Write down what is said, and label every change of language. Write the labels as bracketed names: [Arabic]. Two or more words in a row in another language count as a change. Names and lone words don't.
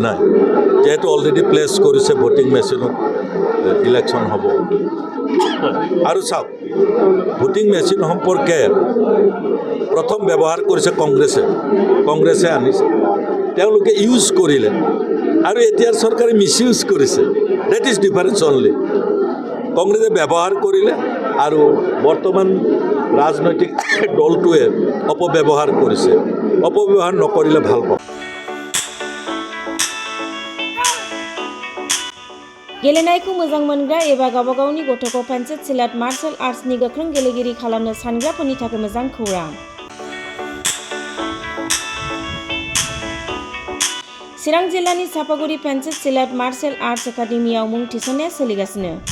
[Assamese] নাই যেহেতু অলৰেডি প্লেচ কৰিছে [English] voting machine [Assamese] ইলেকশ্যন হ'ব আৰু চাওক [English] voting machine [Assamese] সম্পৰ্কে প্ৰথম ব্যৱহাৰ কৰিছে কংগ্ৰেছে আনিছে তেওঁলোকে ইউজ কৰিলে আৰু এতিয়াৰ চৰকাৰে মিছইউজ কৰিছে [English] that is difference only [Assamese] কংগ্ৰেছে ব্যৱহাৰ কৰিলে আৰু বৰ্তমান ৰাজনৈতিক দলটোৱে অপব্যৱহাৰ কৰিছে অপব্যৱহাৰ নকৰিলে ভাল পাব [Bodo] गेलेनायखौ मोजां मोनग्रा एबा गावबा गावनि गथ'खौ पेन्सिल सिलाट [English] martial arts [Bodo] गोख्रों गेलेगिरि खालामनो सानग्राफोरनि थाखाय मोजां खौरां चिरां जिल्लानि सापागुरि पेन्सिल सिलाट मार्शल आर्ट्स एकाडेमियाव मुं थिसननाया सोलिगासिनो